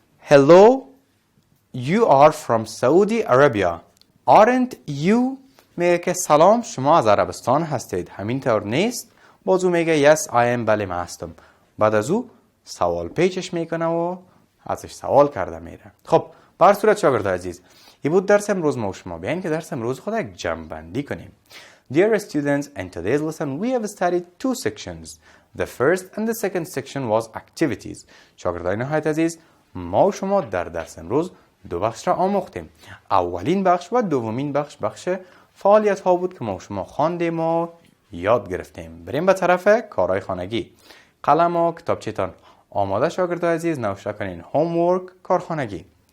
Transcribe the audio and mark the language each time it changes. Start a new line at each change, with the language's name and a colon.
English: hello you are from Saudi Arabia aren't you؟
Persian: میگه که سلام شما از عربستان هستید همین طور نیست؟ بازو میگه
English: yes I am
Persian: بله من هستم. بعد از او سوال پیچش میکنه و ازش سوال کرده میره. خب بر صورت شاگرد عزیز این بود درس امروز ما و شما. بیاین که درس امروز خود یک جمع بندی کنیم.
English: Dear students, in today's lesson we have studied two sections. The first and the second section was activities.
Persian: شاگردای نهایت عزیز ما و شما در درس امروز دو بخش را آموختیم. اولین بخش و دومین بخش فعالیت ها بود که ما و شما خواندیم و یاد گرفتیم. بریم به طرف کارهای خانگی. قلم و کتابچه‌تان آماده شاگردای عزیز نوشته کنین homework کارخانگی.